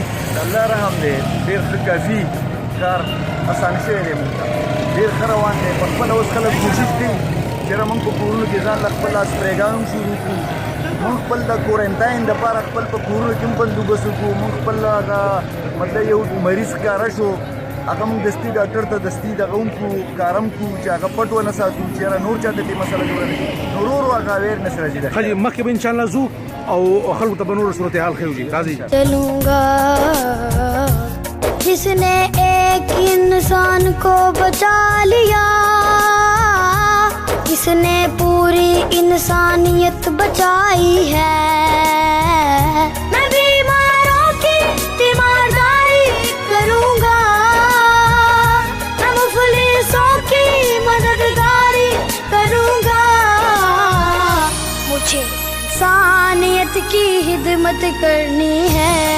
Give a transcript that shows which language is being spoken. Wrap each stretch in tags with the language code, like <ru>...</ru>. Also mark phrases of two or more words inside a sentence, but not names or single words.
<ps>الله رحم دی ډېر ښه کافي کار اسانه شوی دی موږ ته ډېر ښه روان دی په خپله اوس خلک کوشش کوي چېرې موږ په کورونو کې ځان له خپل سپریګان هم شروع کړو موږ خپل د کورنټاین دپاره خپل په کورونو کې هم بندوبست وکړو موږ خپل هغه مطلب یو مریض ښکاره شو هغه موږ دستي ډاکټر ته دستي دغه هم کړو کار هم کړو چې هغه پټ ونه ساتو چې یاره نور چاته دې مسله جوړه نه شي نو ورو ورو هغه اویرنس راځي ښه جي مخکې به انشاءالله ځو او خلکو ته به نور صورتحال ښیو جي راځئ</ps> <ur>چلوں گا، جس نے ایک انسان کو بچا لیا، اس نے پوری انسانیت بچائی ہے. میں بیماروں کی تیمارداری کروں گا، میں مفلسوں کی مددگاری کروں گا، مجھے خدمت کرنی ہے.</ur>